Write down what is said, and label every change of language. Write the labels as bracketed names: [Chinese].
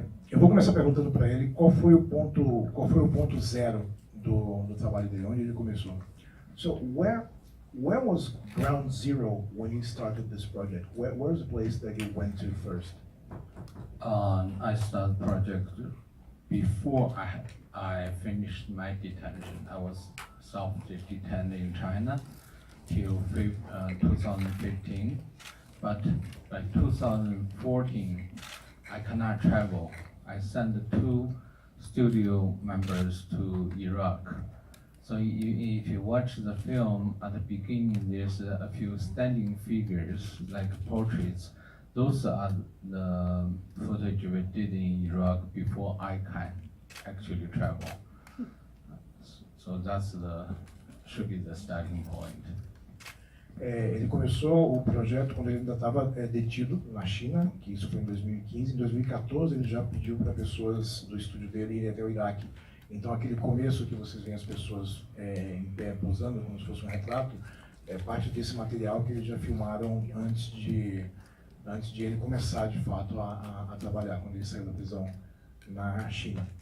[Portuguese] Eu vou começar perguntando para ele qual foi o ponto zero do trabalho dele, onde ele começou. [English] So, where was ground zero when you started this project? Where's the place that you went to first? I started the project before I finished my detention. I was self-detained in China till 2015, but by 2014, I cannot travel. I sent 2 studio members to Iraq. So if you watch the film, at the beginning there's a few standing figures, like portraits. Those are the footage we did in Iraq before I can actually travel. So should be the starting point. [Portuguese] Ele começou o projeto quando ele ainda estava detido na China, que isso foi em 2015. Em 2014 ele já pediu para pessoas do estúdio dele irem até o Iraque. Então aquele começo que vocês veem as pessoas em pé posando como se fosse um retrato, é parte desse material que eles já filmaram antes de ele começar de fato a trabalhar, quando ele saiu da prisão na China.